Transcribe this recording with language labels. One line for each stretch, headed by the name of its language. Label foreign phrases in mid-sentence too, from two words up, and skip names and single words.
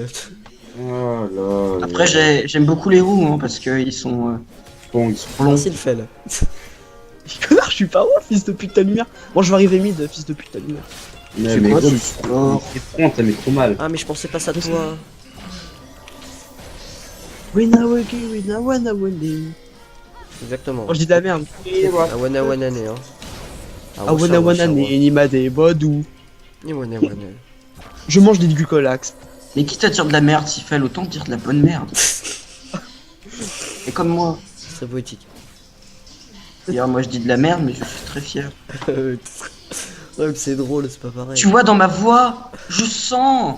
French: Oh là. Après, j'aime beaucoup les roues, hein, parce qu'ils sont Bon, ils sont longs. Merci le fait. Connard, je suis pas ouf, fils de pute ta lumière. Bon, je vais arriver mid, fils de pute ta lumière. mais C'est mais quoi, gros, tu- Oh. c'est front, ça met trop mal. Ah, mais je pensais pas ça de toi. Wina wiki, wina wana wani. Exactement. Oh, je dis de la merde. Ah, wana wana ne, hein. Ah, wana wana ni ni made bodou. Ni wana wana. Je mange des glucolax. Mais qui t'attire de la merde, s'il fait autant dire de la bonne merde. Et comme moi. C'est poétique. D'ailleurs, moi je dis de la merde, mais je suis très fier. Ouais, mais c'est drôle, c'est pas pareil. Tu vois, dans ma voix, je sens